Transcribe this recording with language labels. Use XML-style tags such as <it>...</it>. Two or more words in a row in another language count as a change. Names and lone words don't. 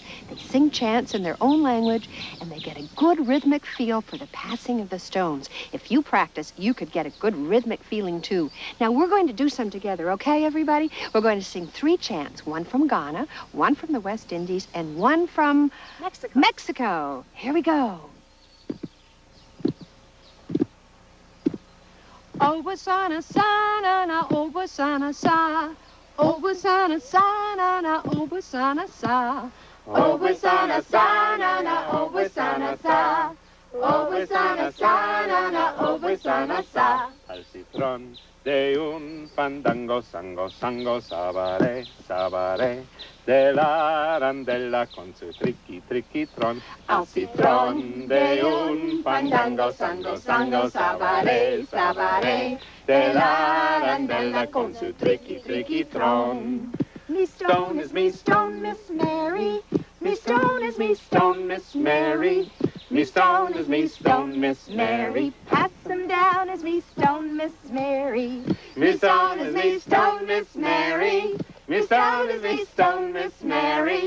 <en>They sing chants in their own language, and they get a good rhythmic feel for the passing of the stones. If you practice, you could get a good rhythmic feeling, too. Now, we're going to do some together, okay, everybody? We're going to sing 3 chants, one from Ghana, one from the West Indies, and one from Mexico. Here we go. Obasana sana na obasana sa. Obasana sana na obasana sa. Obasana sana na obasana sa. Obasana sana na obasana sa.</en> <es>Al citron de un fandango, sango, sango, sabare, sabare, de la arandela con su triqui, triquitron. Al citron de un fandango, sango, sango, sabare, sabare, de la arandela con su triqui, triquitron.</es> <en>Me stone is me stone, Miss Mary. Me stone is me stone, Miss Mary. Me stone is me stone, Miss Mary. Pass them down as me stone, Miss Mary. Me stone is me stone, Miss Mary. Me stone is me stone, Miss Mary.</en>